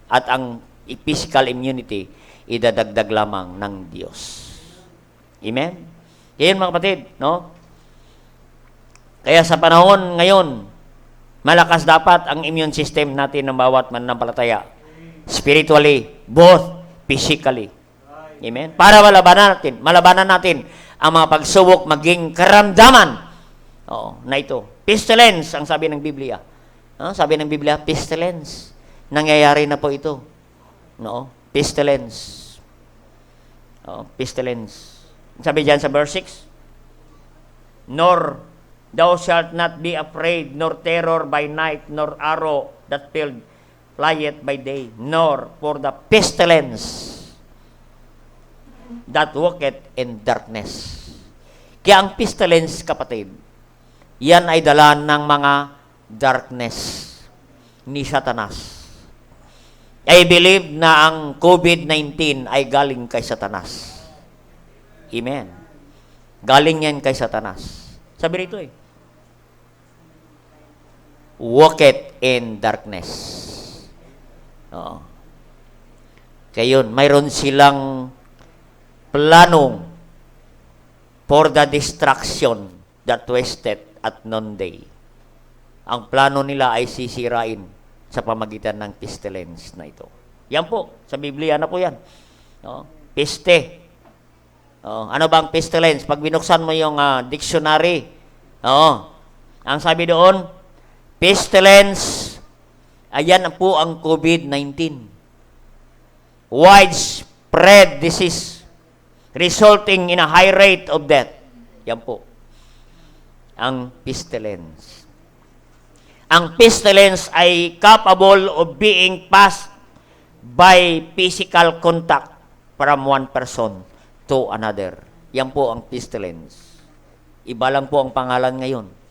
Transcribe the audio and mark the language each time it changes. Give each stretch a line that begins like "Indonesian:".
Filipino: At ang physical immunity, idadagdag lamang ng Diyos. Amen? Yan, mga kapatid, Kaya sa panahon ngayon, malakas dapat ang immune system natin ng bawat mananampalataya.
English: Spiritually, both physically. Amen?
Filipino: Para malabanan natin ang mga pagsubok, maging karamdaman na ito. Pestilence, ang sabi ng Biblia. Sabi ng Biblia, pestilence. nangyayari na po ito. No? Pestilence. Pestilence. Sabi diyan sa
English: verse 6, nor thou shalt not be afraid, nor terror by night, nor arrow that flieth by day, nor for the pestilence that walketh in darkness.
Filipino: Kaya ang pestilence, kapatid, yan ay dala ng mga darkness ni Satanas.
English: I believe
Filipino: na ang COVID-19 ay galing kay Satanas. Amen. Galing yan kay Satanas. Sabi rito
English: walketh in darkness.
Filipino: Oo. Kaya yun, mayroon silang plano
English: for the destruction that wasted at noonday.
Filipino: Ang plano nila ay sisirain sa pamagitan ng pestilence na ito. Yan po, sa Biblia na po yan. No? Peste. Ano ba ang pestilence? Pag binuksan mo yung dictionary, ang sabi doon, pestilence, ayan po ang COVID-19.
English: Widespread disease resulting in a high rate of death.
Filipino: Yan po.
English: Ang pestilence.
Filipino: Ang pestilence ay
English: capable of being passed by physical contact from one person to another.
Filipino: Yan po ang pestilence. Iba lang po ang pangalan ngayon.